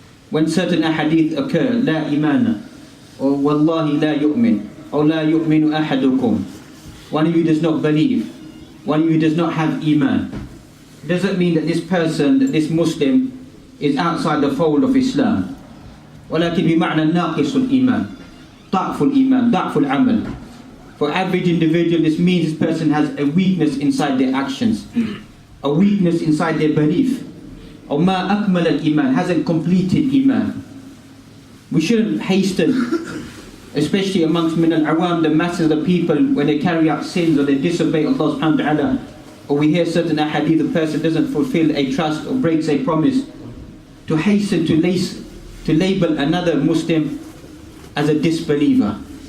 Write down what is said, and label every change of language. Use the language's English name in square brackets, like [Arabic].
[English] When certain ahadith occur, la imana, or wallahi la yu'min, or [Arabic] la yu'minu ahadukum, [English] one of you does not believe, one of you does not have iman, it doesn't mean that this person, that this Muslim, is outside the fold of Islam. [Arabic] ولكن بمعنى ناقص الإيمان, ضعف الإيمان, ضعف العمل. [English] For average individual, this means this person has a weakness inside their actions, a weakness inside their belief. Or [Arabic] ma akmal al-iman, [English] hasn't completed iman. We shouldn't hasten, especially amongst [Arabic] min al-awam, [English] the masses of the people, when they carry out sins or they disobey Allah subhanahu wa ta'ala, or we hear certain ahadith, the person doesn't fulfill a trust or breaks a promise, to hasten to label another Muslim as a disbeliever.